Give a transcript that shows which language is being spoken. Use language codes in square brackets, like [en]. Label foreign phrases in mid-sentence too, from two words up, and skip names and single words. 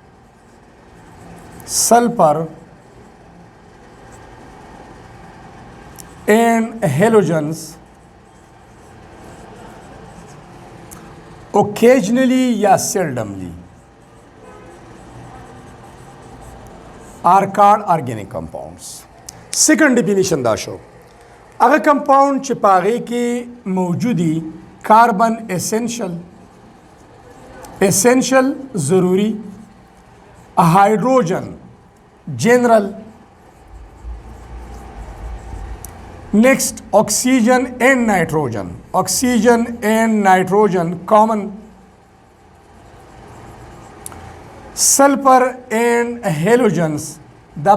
[en] sulfur and halogens occasionally या seldomly. are called organic compounds. Second definition [ps] دا شو هغه [en] compound [ps] چې پاغې کې موجودي [en] carbon essential ضروری hydrogen general next oxygen and nitrogen common sulfur and halogens دا